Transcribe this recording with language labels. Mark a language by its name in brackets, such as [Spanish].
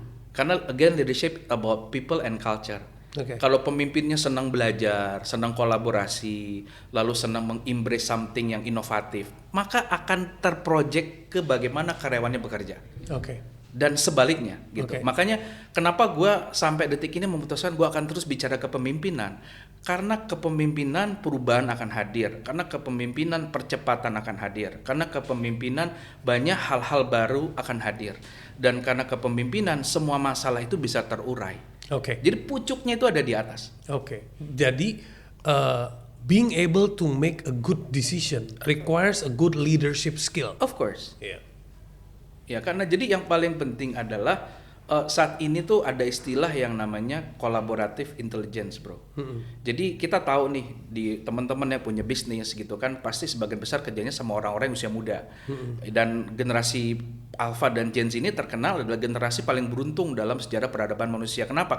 [Indonesian] Karena [English] again leadership about people and culture. [Indonesian] Kalau pemimpinnya senang belajar, senang kolaborasi, lalu senang meng-embrace something yang inovatif, maka akan terproject ke bagaimana karyawannya bekerja. Dan sebaliknya gitu. Makanya kenapa gue sampai detik ini memutuskan gue akan terus bicara kepemimpinan, karena kepemimpinan perubahan akan hadir, karena kepemimpinan percepatan akan hadir, karena kepemimpinan banyak hal-hal baru akan hadir, dan karena kepemimpinan semua masalah itu bisa terurai. Jadi pucuknya itu ada di atas. Jadi [English] being able to make a good decision requires a good leadership skill. Of course. [Indonesian] Ya karena jadi yang paling penting adalah saat ini tuh ada istilah yang namanya collaborative intelligence, bro. Jadi kita tahu nih di teman-teman yang punya bisnis gitu kan pasti sebagian besar kerjanya sama orang-orang yang usia muda. Dan generasi Alpha dan Gen Z ini terkenal adalah generasi paling beruntung dalam sejarah peradaban manusia. Kenapa?